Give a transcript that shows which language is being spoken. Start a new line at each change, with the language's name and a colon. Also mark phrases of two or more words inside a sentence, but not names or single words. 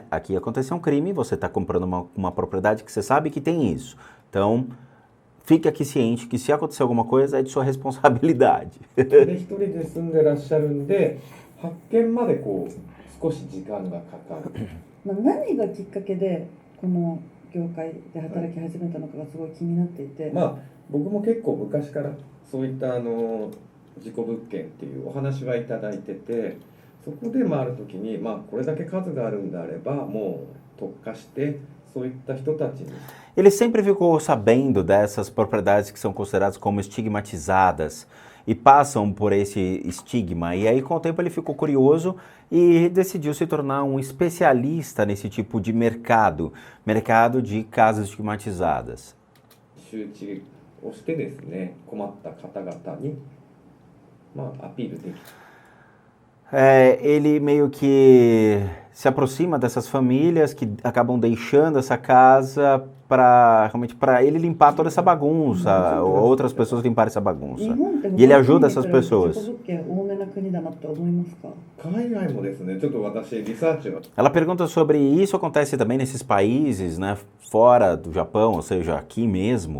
Portuguese: Aqui aconteceu um crime, você está comprando uma propriedade que você sabe que tem isso. Então, fique aqui ciente que se acontecer alguma coisa é de sua responsabilidade.
Japanese: 一人で住んでらっしゃるんで、発見までこう少し時間がかかる。何がきっかけでこの業界で働き始めたのかがすごい気になっていて。まあ僕も結構昔からそういった事故物件っていうお話はいただいてて、そこである時にこれだけ数があるんであればもう特化してそういった人たちに。
Portuguese: Ele sempre ficou sabendo dessas propriedades que são consideradas como estigmatizadas e passam por esse estigma. E aí, com o tempo, ele ficou curioso e decidiu se tornar um especialista nesse tipo de mercado de casas estigmatizadas.
Japanese: 周知をしてですね、困った方々にアピールできる。
Portuguese: Ele meio que se aproxima dessas famílias que acabam deixando essa casa realmente para ele limpar toda essa bagunça, ou outras pessoas limparem essa bagunça. E ele ajuda essas pessoas. Ela pergunta sobre isso acontece também nesses países, né, fora do Japão, ou seja, aqui mesmo.